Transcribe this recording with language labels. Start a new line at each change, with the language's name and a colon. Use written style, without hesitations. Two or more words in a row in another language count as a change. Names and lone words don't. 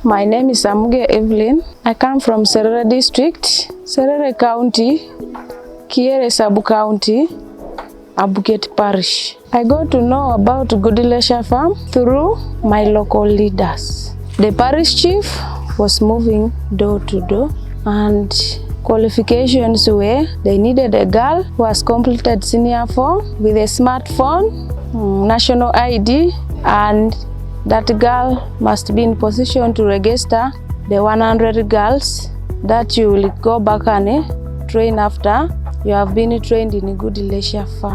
English: My name is Amuge Everline. I come from Serere District, Serere County, Kiere Sub-County, Abuget Parish. I got to know about Gudie Leisure Farm through my local leaders. The parish chief was moving door to door, and qualifications were they needed a girl who has completed senior 4 with a smartphone, national ID, and that girl must be in position to register the 100 girls that you will go back and train after you have been trained in Gudie Leisure Farm.